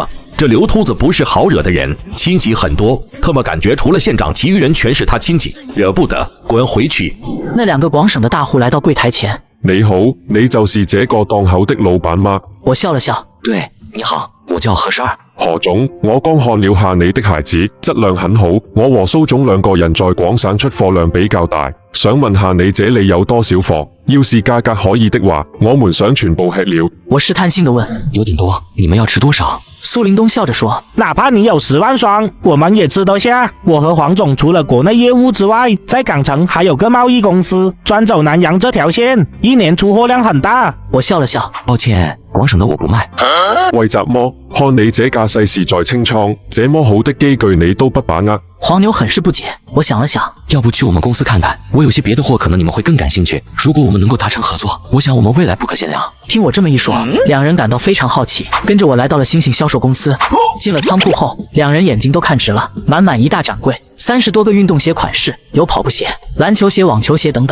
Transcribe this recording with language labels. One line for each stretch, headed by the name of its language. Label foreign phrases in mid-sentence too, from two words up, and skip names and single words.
Chinese: 这刘秃子不是好惹的人，亲戚很多，特么感觉除了县长，其余人全是他亲戚，惹不得，滚回去！那2个广省的大户来到柜台前。你好，你就是这个档口的老板吗？我笑了笑，对，你好，我叫何12。何总，我刚看了下你的鞋子，质量很好。我和蘇總2個人在廣省出貨量比較大，想問下你這裏有多少貨？要是價格可以的話，我們想全部吃了。我試探性的問，有點多，你們要吃多少？蘇林東笑着說，哪怕你有10萬雙，我們也吃得下。我和黃總除了國內業務之外，在港城還有個貿易公司，專走南洋這條線，一年出貨量很大。我笑了笑，抱歉，廣省的我不賣。為什麼？看你這架勢是在清倉，這麼好的機具你都不把握。黃牛很是不解，我想了想，要不去我們公司看看，我有些別的貨可能你們會更感興趣。如果我們能夠達成合作，我想我們未來不可限量。聽我這麼一說，2人感到非常好奇，跟着我來到了星星銷售公司。進了倉庫後，2人眼睛都看直了，滿滿一大展櫃，30多個運動鞋款式，有跑步鞋、籃球鞋、網球鞋等等。